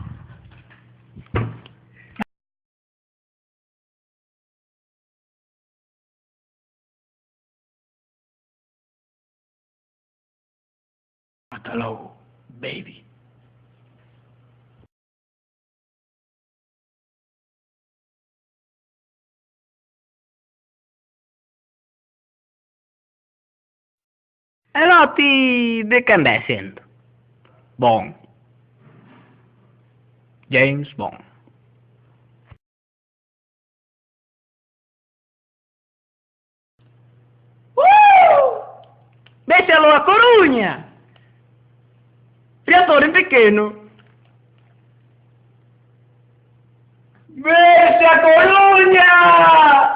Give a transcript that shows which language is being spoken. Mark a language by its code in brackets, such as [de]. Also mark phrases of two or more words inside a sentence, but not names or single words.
[gl] Ata logo, baby. E no ti de quen ve sendo? Bond. James Bond. Véxalo a Coruña! Criator en pequeno. ¡Vexe a Coruña!